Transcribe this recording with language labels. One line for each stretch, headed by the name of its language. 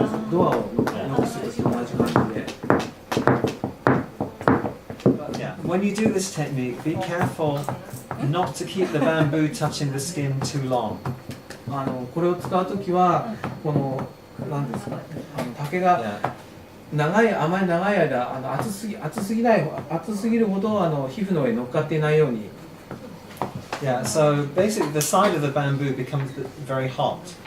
Japanese: ドアをノックすると同じ感じで。
English: Yeah. when you do this technique, be careful not to keep the bamboo touching the skin too long.
Japanese: これを使うときはこの何ですか、竹が
English: Yeah.
Japanese: あまり長い間熱すぎるほど皮膚の上に乗っかっていないように。
English: Yeah, so basically the side of the bamboo becomes very hot.